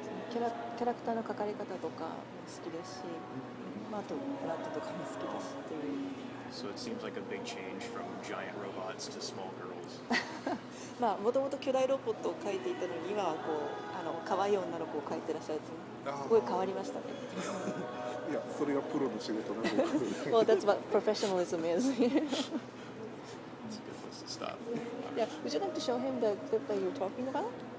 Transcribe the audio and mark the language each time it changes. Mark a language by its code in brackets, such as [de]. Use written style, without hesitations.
[ja] キャラクターの描かれ方とかも好きですし、あとブラッドとかも好きですっていう。 [en] So it seems like a big change from giant robots to small girls. [ja] まあもともと巨大ロボットを描いていたのに今はこう可愛い女の子を描いてらっしゃるとすごい変わりましたね。いや、それがプロの仕事なんで。 [en] Well, that's what professionalism is. It's a good place to stop. Yeah, would you like to show him the clip that you're talking about?